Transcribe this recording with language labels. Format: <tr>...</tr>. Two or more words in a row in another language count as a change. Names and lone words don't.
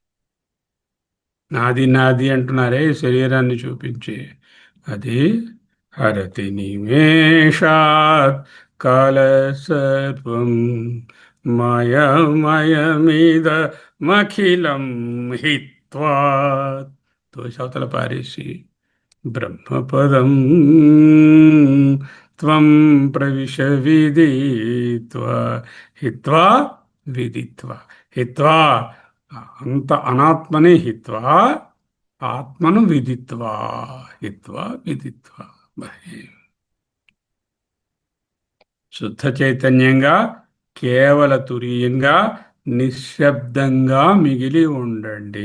<te>నాది నాది అంటున్నారే ఈ శరీరాన్ని చూపించి, అది</te> <sa>హరతి నిమేషాత్ కాల సర్వం మయమయమిద మఖిలం హిత్వా.</sa> <te>దోషవతల పారేసి</te> <sa>బ్రహ్మపదం త్వం ప్రవిశ విదిత్వా. హిత్వా విదిత్వా. హిత్వా,</sa> <te>అంత అనాత్మని హిత్వా, ఆత్మను విదిత్వా.</te> <sa>హిత్వా విదిత్వా.</sa> <te>మరి శుద్ధ చైతన్యంగా, కేవల తురీయంగా, నిశ్శబ్దంగా మిగిలి ఉండండి.</te>